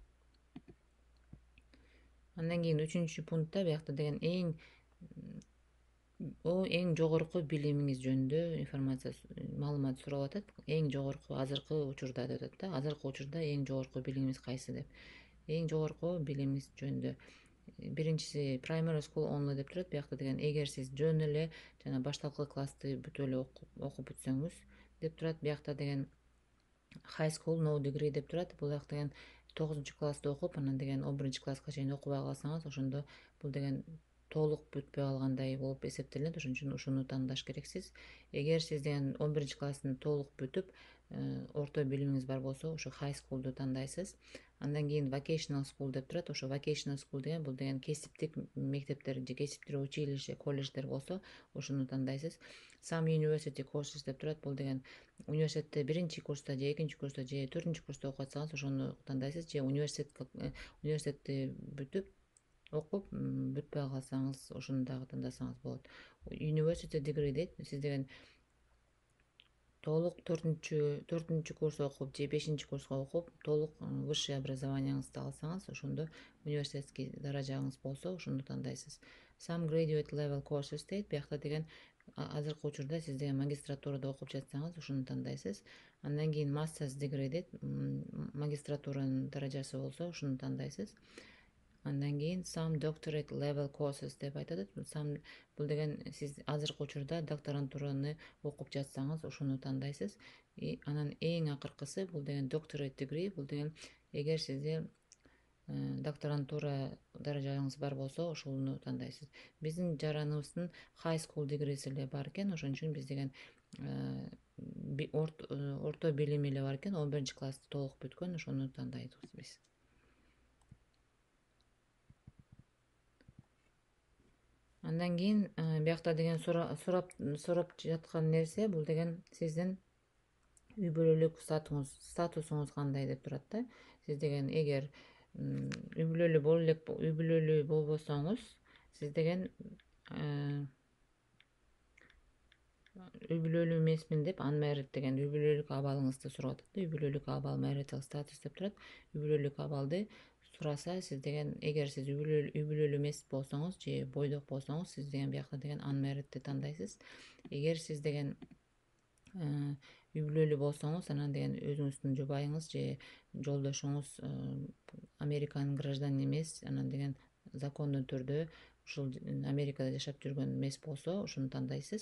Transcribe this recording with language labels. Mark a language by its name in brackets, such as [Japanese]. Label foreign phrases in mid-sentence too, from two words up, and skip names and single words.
[Kyrgyz] Андан кийин 3-пунктта биякта деген эң жогорку билимиңиз жөнүндө информация, маалымат сурап атат. Эң жогорку азыркы учурда деп атат да. Азыркы учурда эң жогорку билимиңиз кайсы деп. Эң жогорку билимиңиз жөнүндө биринчиси [English] primary school only [Kyrgyz] деп турат. Биякта деген эгер сиз жөн эле жана башталкы классты бүтүп эле окуп бүтсөңүз деп турат. Биякта деген [English] high school no degree [Kyrgyz] деп турат. Бул деген 9-классты окуп, анан деген 11-класска чейин окубай калсаңыз, ошондо бул деген толук бүтпөй калгандай болуп эсептелинет. Ошон үчүн ушуну тандаш керексиз. Эгер сиз деген 11-классын толук бүтүп, орто билимиңиз бар болсо, ошо [English] high school'ду [Kyrgyz] тандайсыз. Андан кийин [English] vocational school [Kyrgyz] деп турат. Ошо [English] vocational school [Kyrgyz] деген бул деген кесиптик мектептер же кесиптик училище, колледждер болсо, ошону тандайсыз. [English] Some university courses [Kyrgyz] деп турат. Бул деген университетте биринчи курста же экинчи курста же 4-курста окуп атсаңыз, ошону тандайсыз. Же университетти бүтүп окуп бүтпөй калсаңыз, ошону дагы тандасаңыз болот. [English] University degree дейт. [Kyrgyz] Сиз деген толук 4-курс окуп же 5-курска окуп, толук [Russian] высшее образованияңызды [Kyrgyz] алсаңыз, ошондо университетский даражаңыз болсо, ошону тандайсыз. [English] Some graduate level courses дейт. [Kyrgyz] Биякта деген азыркы учурда сиз деген магистратурада окуп жатсаңыз, ошону тандайсыз. Андан кийин [English] master's degree [Kyrgyz] дейт. Магистратуранын даражасы болсо, ошону тандайсыз. Андан кийин [English] some doctorate level courses [Kyrgyz] деп айтат. Бул деген сиз азыркы учурда докторантураны окуп жатсаңыз, ошону тандайсыз. Анан эң акыркысы бул деген [English] doctorate degree. [Kyrgyz] Бул деген эгер сизде докторантура даражаңыз бар болсо, ошону тандайсыз. Биздин жараныбыздын [English] high school degreeси [Kyrgyz] эле бар экен. Ошон үчүн биз деген орто билими эле бар экен. 11-классты толук бүткөн, ошону тандайбыз биз. Андан кийин биякта деген сурап жаткан нерсе бул деген сиздин үй бүлөлүк статусуңуз кандай деп турат да. Сиз деген эгер үй бүлөлүү болбосоңуз, сиз деген үй бүлөлүү эмесмин деп unmarried деген үй бүлөлүк абалыңызды сурап атат. Үй бүлөлүк абал [English] marital status [Kyrgyz] деп турат. Үй бүлөлүк абалды сураса, сиз деген эгер сиз үй бүлөлүү эмес болсоңуз же бойдок болсоңуз, сиз деген биякта деген unmarried'ти тандайсыз. Эгер сиз деген үй бүлөлүү болсоңуз, анан деген өзүңүздүн жубайыңыз же жолдошуңуз Американын гражданин эмес, анан деген закондуу түрдө ушул Америкада жашап жүргөн эмес болсо, ошону тандайсыз.